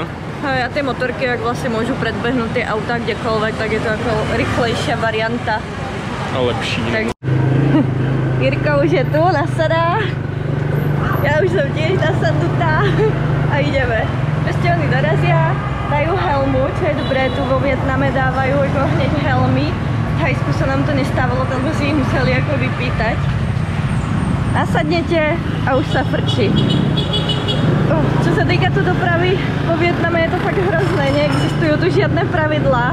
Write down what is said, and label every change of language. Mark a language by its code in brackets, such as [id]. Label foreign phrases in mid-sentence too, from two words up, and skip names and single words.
[cs] A ty motorky, jak vlastně můžu předběhnout ty auta kdekoľvek, tak je to jako rychlejší varianta. A lepší. Tak. Jirka už je tu, nasadá. Já už jsem tiež nasadnutá a jdeme. Prostě oni dorazí, [sk] dajú helmu, čo je dobré, tu vo Vietname dávajú jako hneď helmy. V Thajsku sa nám to nestávalo, tam by si ich museli jako vypýtať. Nasadnete a už sa frčí. Čo sa týka tu dopravy, vo Vietname je to fakt hrozné, neexistujú tu žiadne pravidlá.